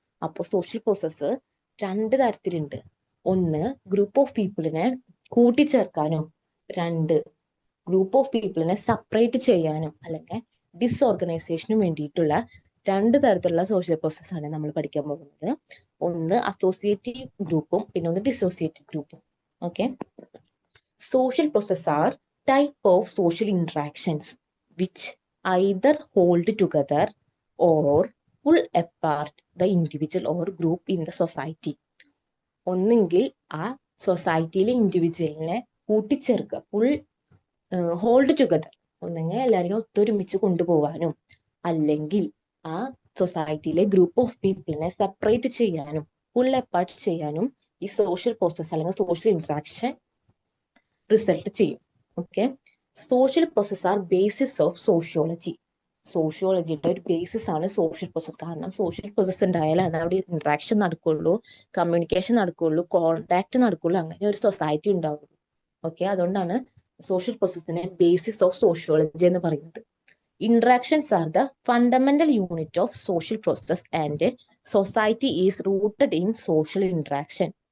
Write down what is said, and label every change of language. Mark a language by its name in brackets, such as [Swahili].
[Malayalam] അപ്പോൾ social process 2 തരത്തിലുണ്ട്. ഒന്ന്, group of പീപ്പിളിനെ കൂട്ടിച്ചേർക്കാനും 2 group of പീപ്പിളിനെ separate ചെയ്യാനും അല്ലെങ്കിൽ ഡിസ്ഓർഗനൈസേഷനും വേണ്ടിയിട്ടുള്ള 2 തരത്തിലുള്ള സോഷ്യൽ പ്രോസസ് ആണ് നമ്മൾ പഠിക്കാൻ പോകുന്നത്. ഒന്ന് അസോസിയേറ്റീവ് ഗ്രൂപ്പും പിന്നെ ഒന്ന് ഡിസോസിയേറ്റീവ് ഗ്രൂപ്പും. Okay. [English] Social processes are type of social interactions which either hold together or pull apart the individual or group in the society. [Malayalam] ഒന്നെങ്കിൽ ആ സൊസൈറ്റിയിലെ ഇൻഡിവിജ്വലിനെ കൂട്ടിച്ചേർക്കുക, ഹോൾഡ് ടുഗദർ, ഒന്നെങ്കിൽ എല്ലാവരും ഒത്തൊരുമിച്ച് കൊണ്ടുപോകാനും അല്ലെങ്കിൽ ആ സൊസൈറ്റിയിലെ ഗ്രൂപ്പ് ഓഫ് പീപ്പിളിനെ സെപ്പറേറ്റ് ചെയ്യാനും പുൾ അപ്പാർട്ട് ചെയ്യാനും ഈ സോഷ്യൽ പ്രോസസ് അല്ലെങ്കിൽ സോഷ്യൽ ഇന്ററാക്ഷൻ റിസൾട്ട് ചെയ്യും. Okay. [English] Social process are basis of sociology. [Malayalam] സോഷ്യോളജിയുടെ ഒരു ബേസിസ് ആണ് സോഷ്യൽ പ്രോസസ്. കാരണം സോഷ്യൽ പ്രോസസ് ഉണ്ടായാലാണ് അവിടെ ഇന്ററാക്ഷൻ നടക്കുള്ളൂ, കമ്മ്യൂണിക്കേഷൻ നടക്കുള്ളൂ, കോണ്ടാക്ട് നടക്കുള്ളൂ, അങ്ങനെ ഒരു സൊസൈറ്റി ഉണ്ടാവുള്ളൂ. ഓക്കെ. അതുകൊണ്ടാണ് സോഷ്യൽ പ്രോസസ്സിനെ ബേസിസ് ഓഫ് സോഷ്യോളജി എന്ന് പറയുന്നത്. [English] Interactions are the fundamental unit of social process and society is rooted in social interaction.